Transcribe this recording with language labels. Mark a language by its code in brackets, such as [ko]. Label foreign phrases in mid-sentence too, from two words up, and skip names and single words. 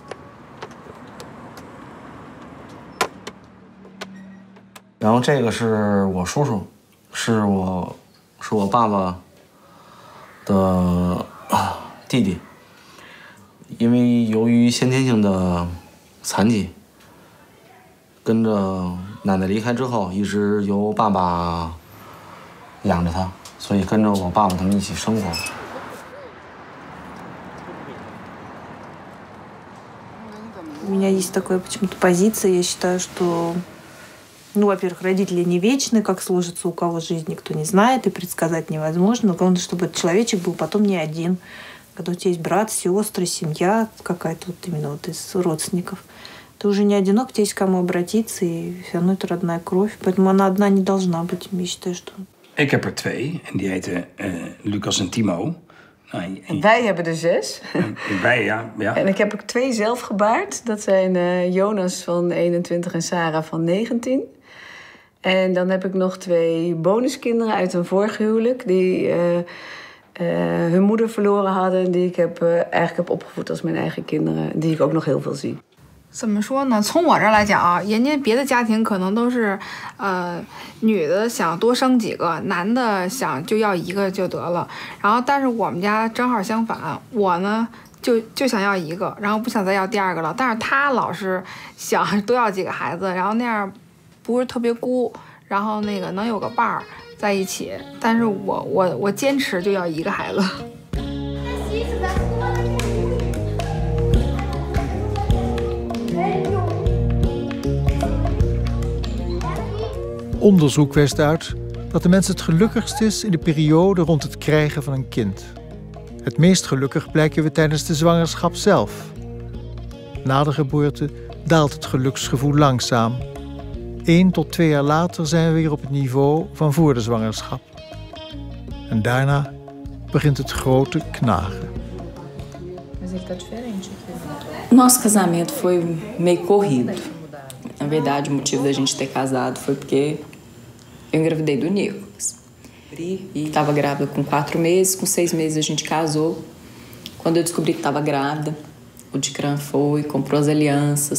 [zh] 然后这个是我叔叔，是我爸爸的弟弟。因为由于先天性的残疾，跟着奶奶离开之后，一直由爸爸养着他，所以跟着我爸爸他们一起生活。 [ru] У меня есть такая почему-то позиция, я считаю, что, во-первых, родители не вечны, как сложится у кого жизнь, никто не знает, и предсказать невозможно. Но главное, чтобы этот человечек был потом не один. Когда у тебя есть брат, сестры, семья какая-то вот именно вот из родственников, ты уже не одинок, у тебя есть к кому обратиться, и все равно это родная кровь. Поэтому она одна не должна быть, я считаю, что... [nl] Ik heb er 2 en die heten Lucas en Timo. Wij hebben er 6. Wij, ja. En ik heb er 2 zelf gebaard. Dat zijn Jonas van 21 en Sarah van 19. En dan heb ik nog 2 bonuskinderen uit een vorige huwelijk die hun moeder verloren hadden. Die ik eigenlijk heb opgevoed als mijn eigen kinderen. Die ik ook nog heel veel zie. [zh] 怎么说呢？从我这儿来讲啊，人家别的家庭可能都是，女的想多生几个，男的想就要一个就得了。然后，但是我们家正好相反，我呢就想要一个，然后不想再要第2个了。但是他老是想多要几个孩子，然后那样不是特别孤，然后那个能有个伴儿在一起。但是我坚持就要1个孩子。 [nl] Onderzoek wijst uit dat de mens het gelukkigst is in de periode rond het krijgen van een kind. Het meest gelukkig blijken we tijdens de zwangerschap zelf. Na de geboorte daalt het geluksgevoel langzaam. 1 tot 2 jaar later zijn we weer op het niveau van voor de zwangerschap. En daarna begint het grote knagen. [pt] Nosso casamento foi meio corrido. Na verdade, o motivo da gente ter casado foi porque eu engravidei do Nicolas. E estava grávida com 4 meses, com 6 meses a gente casou. Quando eu descobri que estava grávida, o Dicran foi, comprou as alianças.